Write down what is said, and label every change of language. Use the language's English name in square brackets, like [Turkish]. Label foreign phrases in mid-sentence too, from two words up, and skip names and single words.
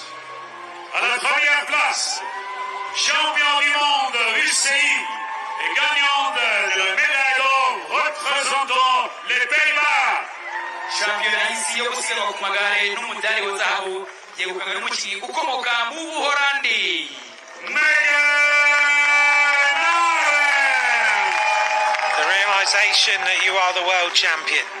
[French] À la première place, champion du monde UCI et gagnante de la médaille d'or représentant les Pays-Bas. [Kinyarwanda] shampiyona y'isi yo gusiganwa ku magare n'umudari wa zahabu yegukanywe n'umukinnyi ukomoka mu Buholandi. [English] The realization that you are the world champion.